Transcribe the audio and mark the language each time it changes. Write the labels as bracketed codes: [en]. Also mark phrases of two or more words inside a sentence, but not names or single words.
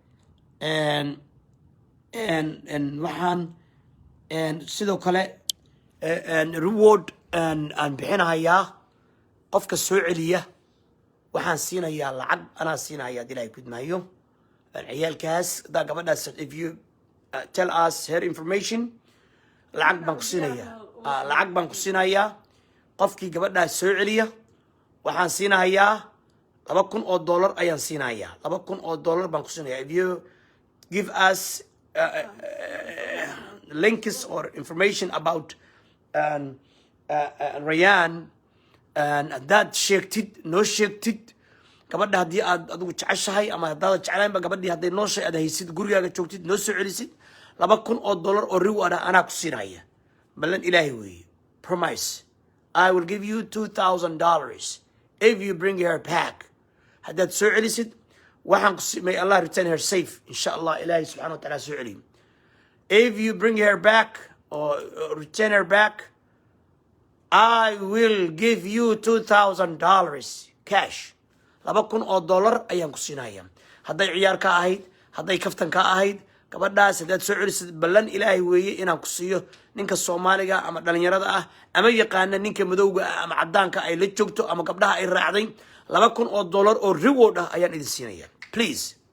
[so] waxaan sidoo kale reward aan bixinayaa qofka soo celiya waxaan siinayaa lacag anaa siinayaa hadii ilaahay kudmaayo ciyaalkaas hadaa gabadhaas [en] if you tell us her information [so] lacag baan ku siinayaa lacag baan ku siinayaa qofkii gabadhaas soo celiya waxaan siinayaa $2,000 ayaan siinayaa $2,000 baan ku siinayaa [en] if you give us links or information about Rayaan [so] haddaad sheegtid noo sheegtid gabadha haddii aad adigu jeceshahay ama haddaad jeclaynba gabadhii hadday noo shay aad haysid gurigaaga joogtid noo soo celisid $2,000 oo reward ah anaa ku siinaya ballan ilaahay weeye [en] promise I will give you $2,000 if you bring her back [so] haddaad soo celisid waxaan ku [en] may Allah return her safe [ar] إن شاء الله [so] ilaahay subxaanahu wa ta'ala soo celiyo [en] if you bring her back or return her back I will give you $2,000 cash [so] $2,000 ayaan ku siinaya hadday ciyaar ka ahayd hadday kaftan ka ahayd gabadhaas haddaad soo celisid ballan ilaahay weeye inaan ku siiyo ninka Soomaaliga ama dhalinyarada ah ama yaqaana ninka madowga ah ama cadaanka ay la joogto ama gabdhaha ay raacday $2,000 oo reward ah ayaan idin siinaya please